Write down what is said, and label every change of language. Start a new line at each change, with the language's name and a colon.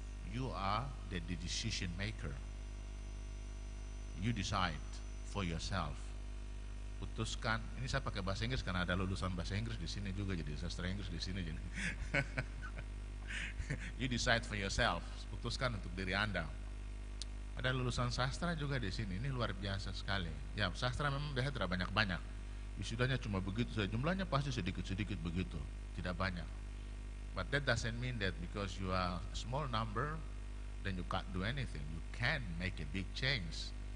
English: You are the decision maker. You decide for yourself.
Indonesian: Putuskan. Ini saya pakai bahasa Inggris karena ada lulusan bahasa Inggris di sini juga, jadi sastra Inggris di sini jadi.
English: You decide for yourself.
Indonesian: Putuskan untuk diri Anda. Ada lulusan sastra juga di sini. Ini luar biasa sekali. Ya, sastra memang biasanya tidak banyak-banyak. Wisudanya cuma begitu saja. Jumlahnya pasti sedikit-sedikit begitu, tidak banyak.
English: But that doesn't mean that because you are a small number, then you can't do anything. You can make a big change.